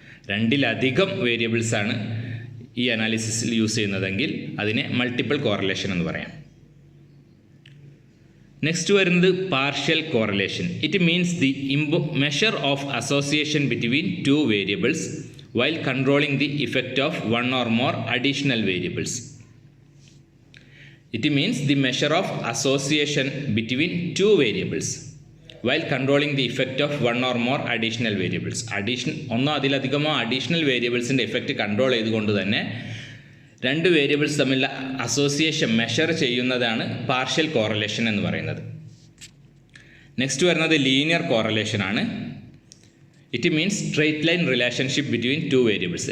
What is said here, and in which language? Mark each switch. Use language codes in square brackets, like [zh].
[ml] 2-ലധികം വേരിയബിൾസാണ് ഈ അനാലിസിസിൽ യൂസ് ചെയ്യുന്നതെങ്കിൽ അതിനെ മൾട്ടിപ്പിൾ കോറലേഷൻ എന്ന് പറയാം. നെക്സ്റ്റ് വരുന്നത് partial correlation. [en] It means the measure of association between 2 variables while controlling the effect of 1 or more additional variables. It means the measure of association between 2 variables while controlling the effect of 1 or more additional variables. [ml] ഒന്നോ അതിലധികമോ additional വേരിയബിൾസിൻ്റെ effect control ചെയ്തുകൊണ്ട് തന്നെ 2 variables തമ്മിലുള്ള association measure ചെയ്യുന്നതാണ് partial correlation എന്ന് പറയുന്നത്. Next വരുന്നത് linear correlation ആണ്. [en] It means straight line relationship between 2 variables.